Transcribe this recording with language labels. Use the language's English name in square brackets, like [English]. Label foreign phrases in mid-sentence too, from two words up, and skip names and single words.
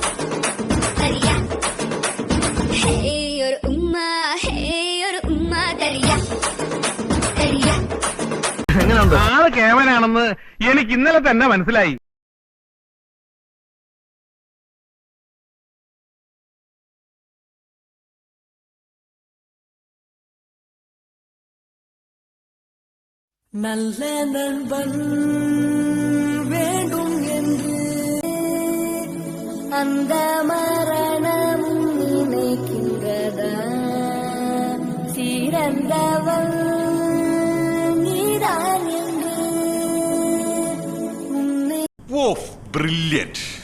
[Malayalam] ആള് കേവനാണെന്ന് എനിക്ക് ഇന്നലെ തന്നെ മനസ്സിലായി. [Tamil] நல்ல நண்பன் வேண்டும் என்று அந்த மரணம் நினைக்கின்றதா? சிறந்தவன் நீதான் என்று உன்னை. [English] Of brilliant.